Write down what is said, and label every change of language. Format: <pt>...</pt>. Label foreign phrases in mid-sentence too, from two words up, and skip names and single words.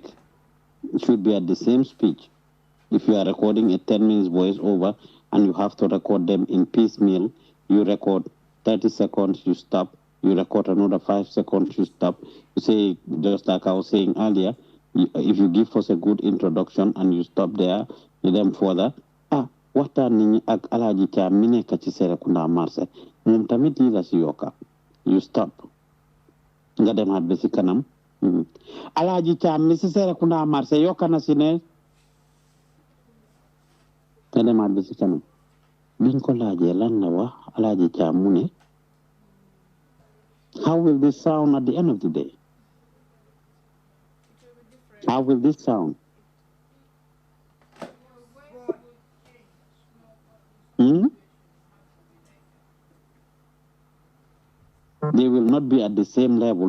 <en>It should be at the same speech. If you are recording a 10 minutes voice over and you have to record them in piecemeal, you record 30 seconds, you stop, you record another 5 seconds, you stop. You say, just like I was saying earlier, if you give us a good introduction and you stop there, you then further,</en> <wo>waxtaan nañu ak Alaaji Caam mi nekk ci Serekunda marché moom tamit lii la si yokka</wo> <en>you stop</en> <wo>nga demaat ba si kanam Alaaji Caam mi si Serekunda marché yokka na si ne nga demaat ba si kanam biñ ko laajee lan la wax Alaaji Caam mu ne</wo> <en>how will this sound at the end of the day? How will this sound? They will not be at the same level.</en>